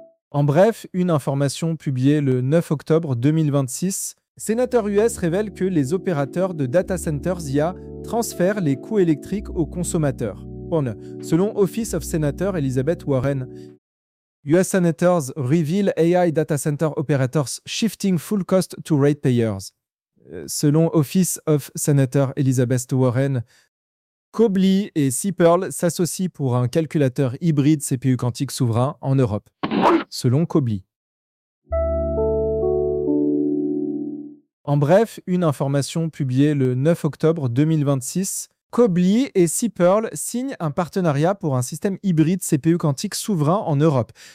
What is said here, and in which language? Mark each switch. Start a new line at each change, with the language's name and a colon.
French: En bref, une information publiée le 9 octobre 2026, Sénateur US révèle que les opérateurs de data centers IA transfèrent les coûts électriques aux consommateurs. Selon
English: Office of Senator Elizabeth Warren, US Senators reveal AI data center operators shifting full cost to ratepayers.
French: Selon Office of Senator Elizabeth Warren, Cobly et Seapearl s'associent pour un calculateur hybride CPU quantique souverain en Europe. Selon Cobly. En bref, une information publiée le 9 octobre 2026, Cobly et Seapearl signent un partenariat pour un système hybride CPU quantique souverain en Europe.